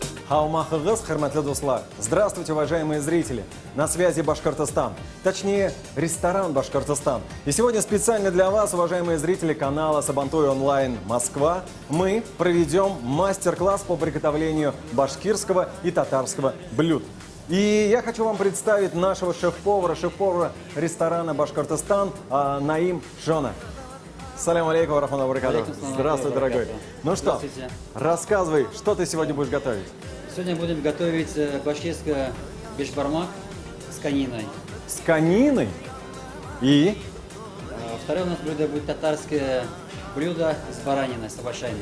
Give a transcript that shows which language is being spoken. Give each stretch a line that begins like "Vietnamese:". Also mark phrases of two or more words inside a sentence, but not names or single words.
Bashkir: Хаумахагыз, хөрмәтле дуслар.
Russian: Здравствуйте, уважаемые зрители. На связи Башкортостан. Точнее, ресторан Башкортостан. И сегодня специально для вас, уважаемые зрители канала Сабантуй онлайн Москва, мы проведем мастер-класс по приготовлению башкирского и татарского блюд. И я хочу вам представить нашего шеф-повара ресторана Башкортостан Наим Жона.
Arabic: سلام عليكم، رحمة الله وبركاته.
Russian: Здравствуй, дорогой. Ну что, рассказывай, что ты сегодня будешь готовить? Сегодня будем готовить башкирский бешбармак с кониной. С кониной? И? Второе у нас блюдо будет татарское блюдо с бараниной, с овощами.